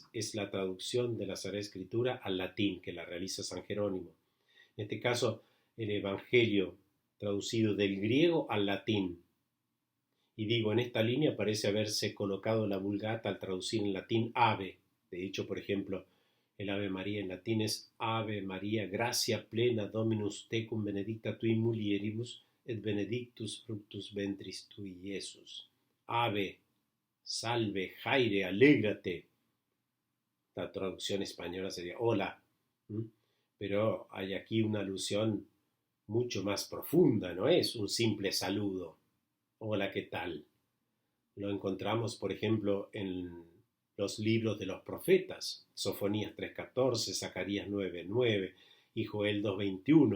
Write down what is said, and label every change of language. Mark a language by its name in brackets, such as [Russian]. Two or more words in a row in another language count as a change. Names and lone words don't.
[Spanish] Es la traducción de la Sagrada Escritura al latín que la realiza San Jerónimo. En este caso, el Evangelio traducido del griego al latín. Y digo, en esta línea parece haberse colocado la Vulgata al traducir en latín ave. De hecho, por ejemplo, el Ave María en latín es [Latin] Ave María, gracia plena Dominus tecum, benedicta tui mulieribus, et benedictus fructus ventris tui, Jesús. Ave, salve, Jaire, [Spanish] alégrate. La traducción española sería hola. Pero hay aquí una alusión mucho más profunda, no es un simple saludo. Hola, ¿qué tal? Lo encontramos, por ejemplo, en los libros de los profetas, Sofonías 3:14, Zacarías 9:9 y Joel 2:21.